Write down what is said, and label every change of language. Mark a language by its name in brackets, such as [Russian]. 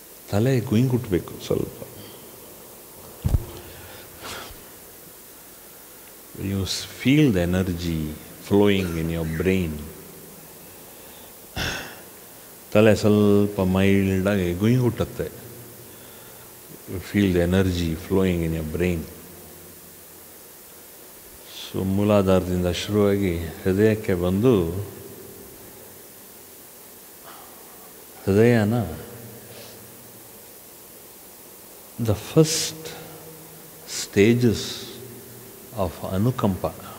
[Kannada] ತಲೆ ಗುಯಿಂಗುಟ್ಟಬೇಕು ಸ್ವಲ್ಪ. [English] You feel the energy flowing in your brain. [Kannada] ತಲೆ ಸ್ವಲ್ಪ ಮೈಲ್ಡಾಗಿ ಗುಯಿಂಗುಟ್ಟುತ್ತೆ. [English] You feel the energy flowing in your brain. [Kannada] So ಮೂಲಾಧಾರದಿಂದ ಶುರುವಾಗಿ ಹೃದಯಕ್ಕೆ ಬಂದು ಹೃದಯನ [English] the first stages of [Kannada] anukampa.